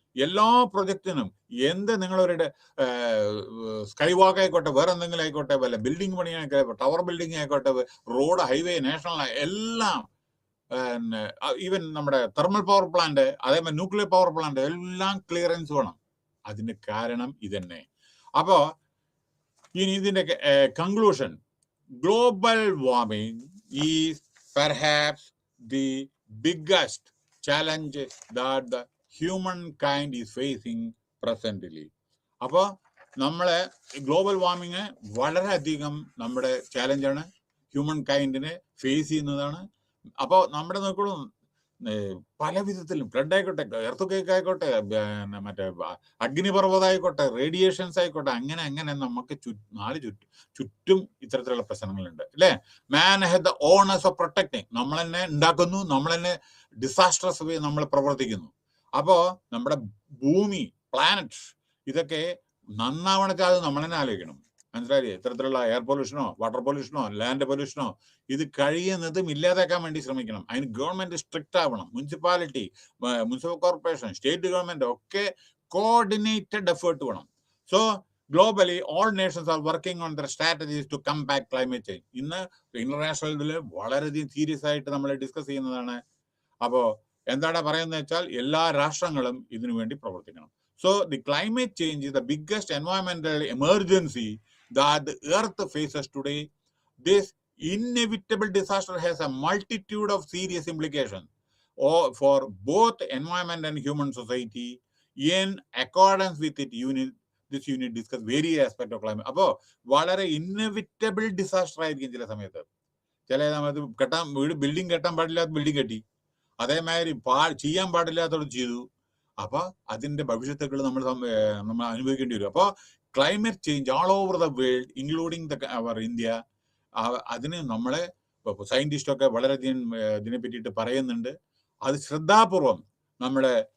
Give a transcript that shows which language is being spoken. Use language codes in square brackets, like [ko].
[ml] എല്ലാ പ്രൊജക്റ്റിനും നിങ്ങളവരുടെ സ്കൈ വാക്ക് ആയിക്കോട്ടെ, വേറെ എന്തെങ്കിലും ആയിക്കോട്ടെ, വല്ല ബിൽഡിംഗ് പണി ആയിക്കോട്ടെ, ടവർ ബിൽഡിംഗ് ആയിക്കോട്ടെ, റോഡ്, ഹൈവേ, നാഷണൽ, എല്ലാം, ഈവൻ നമ്മുടെ തെർമൽ പവർ പ്ലാന്റ്, അതേമാതിരി ന്യൂക്ലിയർ പവർ പ്ലാന്റ്, എല്ലാം ക്ലിയറൻസ് വേണം. അതിന് കാരണം ഇതന്നെ. അപ്പോ ഇനി ഇതിന്റെ conclusion, [en] global warming is perhaps the biggest challenge that the humankind is facing presently. [ml] അപ്പോൾ നമ്മളെ ഗ്ലോബൽ വാർമിങ് വളരെയധികം നമ്മുടെ ചാലഞ്ചാണ്, ഹ്യൂമൻ കൈൻഡിനെ ഫേസ് ചെയ്യുന്നതാണ്. അപ്പോൾ നമ്മുടെ നോക്കുള്ളൂ പല വിധത്തിലും, ഫ്ലഡ് ആയിക്കോട്ടെ, എർത്തുക്വേക്ക് ആയിക്കോട്ടെ, മറ്റേ അഗ്നിപർവ്വതം ആയിക്കോട്ടെ, റേഡിയേഷൻസ് ആയിക്കോട്ടെ, അങ്ങനെ നമുക്ക് ചുറ്റും ഇത്തരത്തിലുള്ള പ്രശ്നങ്ങളുണ്ട്, അല്ലേ? [en] man has the honours of protecting, [ml] നമ്മൾ തന്നെ ഉണ്ടാക്കുന്നു, നമ്മൾ തന്നെ ഡിസാസ്ട്രസ് വേ നമ്മൾ പ്രവർത്തിക്കുന്നു. അപ്പോ നമ്മുടെ ഭൂമി, പ്ലാനറ്റ്, ഇതൊക്കെ നന്നാവണച്ചാൽ അത് നമ്മൾ തന്നെ ആലോചിക്കണം. മനസ്സിലായില്ലേ? ഇത്തരത്തിലുള്ള എയർ പൊല്യൂഷനോ, വാട്ടർ പൊല്യൂഷനോ, ലാൻഡ് പൊല്യൂഷനോ ഇത് കഴിയുന്നതും ഇല്ലാതാക്കാൻ വേണ്ടി ശ്രമിക്കണം. അതിന് ഗവൺമെന്റ് സ്ട്രിക്റ്റ് ആവണം. Municipality, municipal corporation, state government ഒക്കെ കോർഡിനേറ്റഡ് എഫേർട്ട് വേണം. [en] So globally all nations are working on their strategies to combat climate change. [ml] ഇന്ന് ഇന്റർനാഷണൽ ഇതിൽ വളരെയധികം സീരിയസ് ആയിട്ട് നമ്മൾ ഡിസ്കസ് ചെയ്യുന്നതാണ്. അപ്പോ എന്താണ് പറയുന്നത് വെച്ചാൽ എല്ലാ രാഷ്ട്രങ്ങളും ഇതിനു വേണ്ടി പ്രവർത്തിക്കണം. [en] So the climate change is the biggest environmental emergency that the earth faces today. This inevitable disaster has a multitude of serious implications for both environment and human society. In accordance with this unit discuss various aspects of climate. [ml] അപ്പോൾ വളരെ inevitable disaster ആയിരിക്കും ചില സമയത്ത്. ചില സമയത്ത് building കെട്ടാൻ പാടില്ലാത്ത building കെട്ടി, അതേമാതിരി ചെയ്യാൻ പാടില്ലാത്തത് ചെയ്തു. അപ്പൊ അതിന്റെ ഭവിഷ്യത്തുകൾ നമ്മൾ അനുഭവിക്കേണ്ടി വരും. അപ്പോൾ [en] climate change all over the world including our India, [ml] അതിന് നമ്മളെ സയന്റിസ്റ്റൊക്കെ വളരെയധികം ഇതിനെ പറ്റിയിട്ട് പറയുന്നുണ്ട്. അത് ശ്രദ്ധാപൂർവം നമ്മുടെ